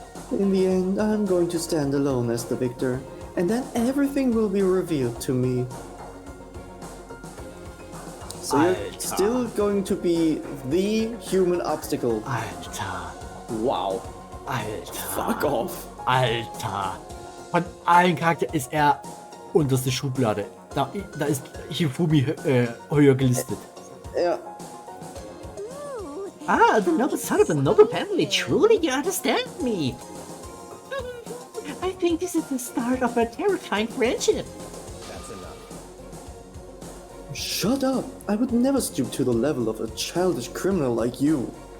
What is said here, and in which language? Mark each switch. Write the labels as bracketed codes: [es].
[en] In the end, I'm going to stand alone as the victor, and then everything will be revealed to me. So you're [de] Alter. [en] still going to be the human obstacle. [de] Alter. [en] Wow. [de] Alter. [en] Fuck off. [de] Alter. Von allen Charakteren ist er unterste Schublade. Da ist Hifumi höher gelistet. Ja. [en] Ah, the noble son of a noble family, truly you understand me. I think this is the start of a terrifying friendship. That's enough. Shut up. I would never stoop to the level of a childish criminal like you.